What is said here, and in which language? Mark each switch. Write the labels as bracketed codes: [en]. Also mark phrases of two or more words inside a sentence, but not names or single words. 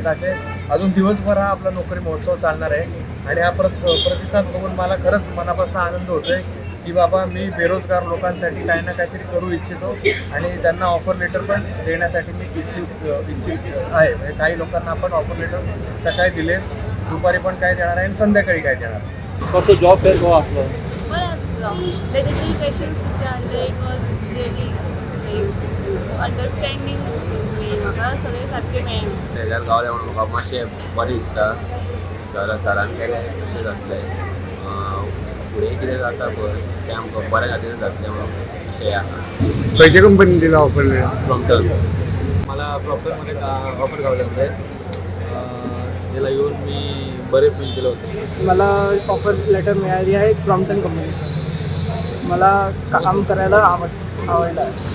[mr] असे अजून दिवसभर हा आपला नोकरी महोत्सव चालणार आहे आणि हा प्रतिसाद बघून मला खरंच मनापासून आनंद होतोय की बाबा मी बेरोजगार लोकांसाठी काही ना काहीतरी करू इच्छितो आणि त्यांना [en] offer letter [mr] पण देण्यासाठी मी इच्छुक आहे। म्हणजे काही लोकांना आपण [en] offer letter [mr] सकाळी दिले, दुपारी पण काय देणार आहे आणि संध्याकाळी काय देणार। कसं [en] job fair [mr] कसं असलं? [kok] बरें आसलो। तेजी क्वेश्चन्स विचारले, [en] it was really understanding [kok] म्हाका सगळें सारकें मेळ्ळें। तेज्यार गावलें म्हणून म्हाका मातशें बरें दिसता। सरान केलें तशें जातलें, फुडें कितें जाता पळय तें आमकां बऱ्या खातीर जातलें म्हणून अशें आसा। खंयच्या कंपनीन दिला [en] offer letter? [kok] प्रॉम्प्टन [mr] मला प्रॉम्प्टनमध्ये ऑफर गावल्यामुळे याला येऊन मी बरे फील केलं होतं। मला [en] offer letter [mr] मिळाली आहे प्रॉम्प्टन कंपनीचं। मला काम करायला आवडलं आहे।